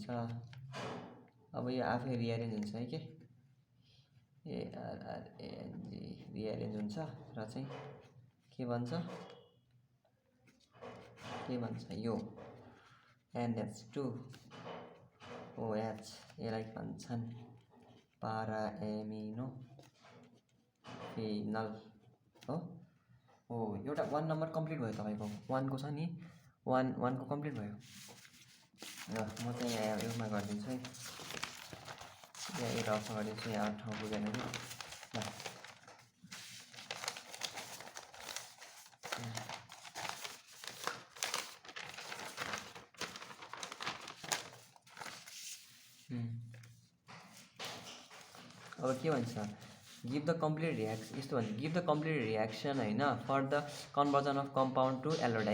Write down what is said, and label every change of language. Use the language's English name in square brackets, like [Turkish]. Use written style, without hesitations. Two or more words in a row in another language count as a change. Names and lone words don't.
[Nepali] अब यो आफै रिएरेन्ज हुन्छ है के, ARRANG रिएरेन्ज हुन्छ र चाहिँ के भन्छ यो NH2OH यसलाई भन्छन् para-amino phenol हो। एउटा 1 नम्बर कम्प्लिट भयो तपाईँको। 1 को छ नि 1 को कम्प्लिट भयो। ल म चाहिँ यहाँ यसमा गरिदिन्छु है, यहाँ यो रफमा गरिदिन्छु। यहाँ 8 ठाउँ पुगेन कि। ल अब के भन्छ, [English] give the complete reaction, [Nepali] यस्तो भन्छ [English] give the complete reaction [Nepali] होइन [English] for the conversion of compound to allodai.